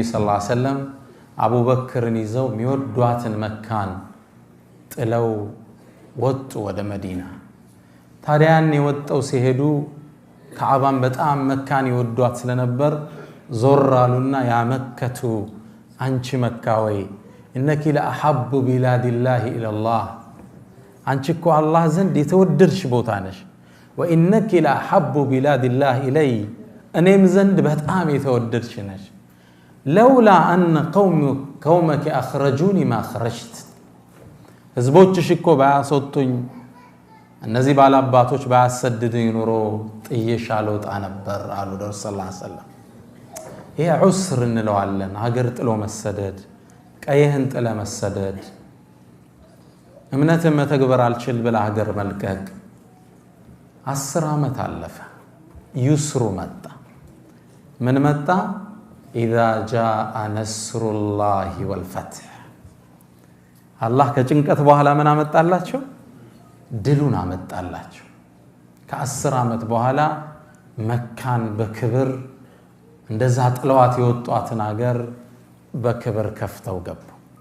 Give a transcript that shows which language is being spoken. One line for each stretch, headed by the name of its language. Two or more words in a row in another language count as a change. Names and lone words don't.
Arabic: صلى الله عليه وسلم
Amharic: አቡበክርን ይዘው የሚወዷትን መካን ጥለው ወጡ ወደ መዲና ታዲያን የወጣው ሲሄዱ ከዓባን በጣም መካን ይወዷት ስለነበር ዞር አሉና
Arabic: يا مكة
Amharic: አንቺ መካ ወይ
Arabic: انك لاحب بلاد الله الى الله
Amharic: አንቺ እኮ አላህ ዘንድ የተወደድሽ ቦታ ነሽ
Arabic: وانك لاحب بلاد الله الي
Amharic: እኔም ዘንድ በጣም የተወደድሽ ነሽ لولا
Arabic: ان قومك اخرجوني ما خرجت
Amharic: ህዝቦችሽ እኮ ባያስወጡኝ እነዚህ ባላባቶች ባያሰድዱኝ ኑሮ ጥዬሽ አልወጣ ነበር አሉ ረሱል
Arabic: صلى الله عليه وسلم
Amharic: ይሄ ዑስር እንለዋለን ሀገር ጥሎ መሰደድ ቀየህን ጥለ መሰደድ እምነትን መተግበር አልችል ብለ ሀገር መልቀቅ 10 ዓመት አለፈ ይስሩ መጣ ምን መጣ
Arabic: اذا جاء نصر الله والفتح
Amharic: አላህ ከጭንቀት በኋላ ምን አመጣላቸው ድሉን አመጣላቸው ከ10 ዓመት በኋላ መካን በክብር እንደዛ ጥለዋት የወጧትን ሀገር በክብር ከፍተው ገቡ